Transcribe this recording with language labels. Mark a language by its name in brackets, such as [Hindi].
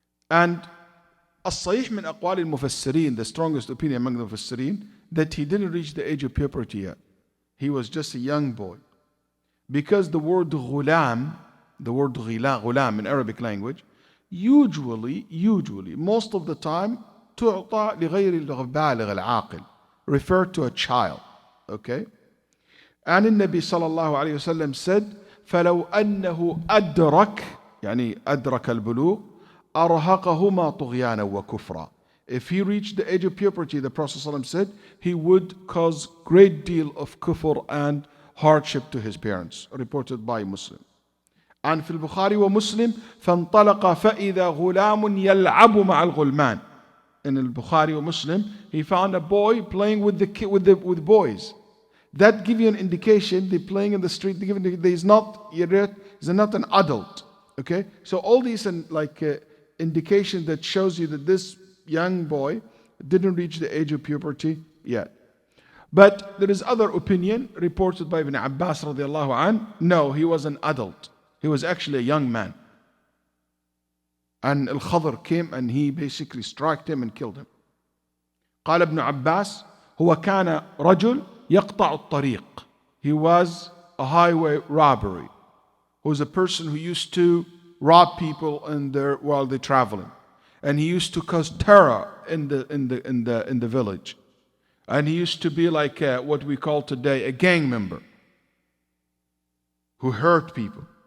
[English] And [Arabic] الصحيح من أقوال المفسرين, [English] the strongest opinion among the mufassirin, that he didn't reach the age of puberty yet. He was just a young boy. Because the word ghulam, ghulam in Arabic language, usually, most of the time, [Arabic] تعطى لغير البالغ العاقل, [English] referred to a child. Okay? And the Nabi sallallahu alayhi wasallam said, [Arabic] فلو أنه أدرك, يعني أدرك البلوغ, أرهقهما طغيانا وكفرا. [English] If he reached the age of puberty, the Prophet ﷺ said, he would cause great deal of kufr and hardship to his parents. Reported by Muslim. [Arabic] And في البخاري ومسلم فانطلق فإذا غلام يلعب مع الغلمان. [English] In al-Bukhari or Muslim, he found a boy playing with boys. That gives you an indication they're playing in the street. He's not an adult. Okay, so all these indication that shows you that this young boy didn't reach the age of puberty yet. But there is other opinion reported by Ibn Abbas radiallahu anh. No, he was an adult. He was actually a young man. And Al-Khadr came and he basically struck him and killed him. [Arabic] قال ابن عباس هو كان رجل يقطع الطريق. [English] He was a highway robbery. He was a person who used to rob people while they're traveling. And he used to cause terror in the village. And he used to be like what we call today a gang member who hurt people.